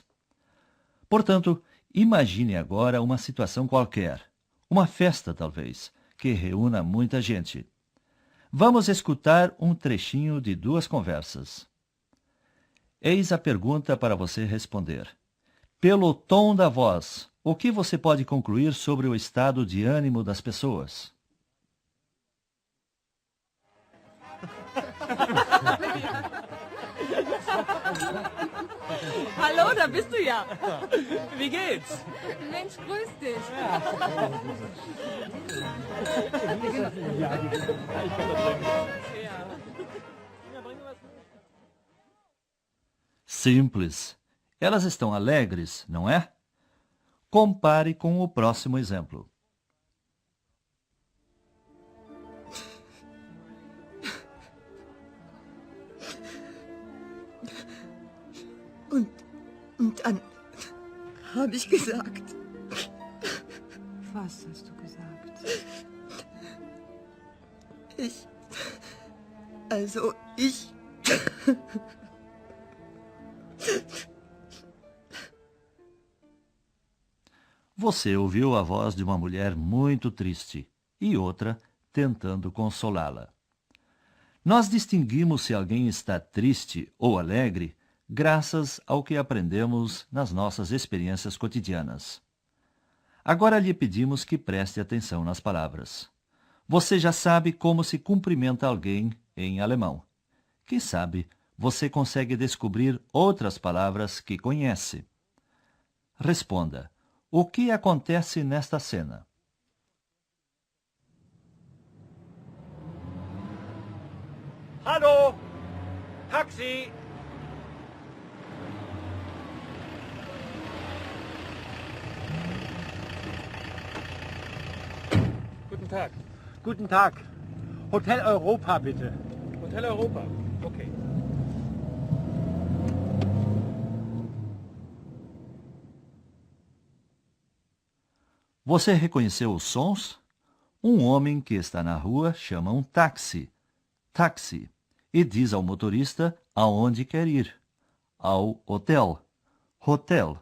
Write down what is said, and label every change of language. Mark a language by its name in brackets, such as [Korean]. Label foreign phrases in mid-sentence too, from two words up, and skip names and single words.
[Portuguese] Portanto, imagine agora uma situação qualquer, uma festa talvez, que reúna muita gente. Vamos escutar um trechinho de duas conversas. Eis a pergunta para você responder. Pelo tom da voz, o que você pode concluir sobre o estado de ânimo das pessoas? [German] Hallo, da bist du ja. Wie geht's? Mensch, grüß dich. [Portuguese] Simples. Elas estão alegres, não é? Compare com o próximo exemplo. [German] Und dann habe ich gesagt, Was hast du gesagt? ich. [Portuguese] Você ouviu a voz de uma mulher muito triste e outra tentando consolá-la. Nós distinguimos se alguém está triste ou alegre graças ao que aprendemos nas nossas experiências cotidianas. Agora lhe pedimos que preste atenção nas palavras. Você já sabe como se cumprimenta alguém em alemão. Quem sabe você consegue descobrir outras palavras que conhece. Responda. O que acontece nesta cena? [German] Hallo! Taxi! Guten Tag. Guten Tag. Hotel Europa, bitte. Hotel Europa. Okay. [Portuguese] Você reconheceu os sons? Um homem que está na rua chama um táxi, táxi, e diz ao motorista aonde quer ir, ao hotel, hotel.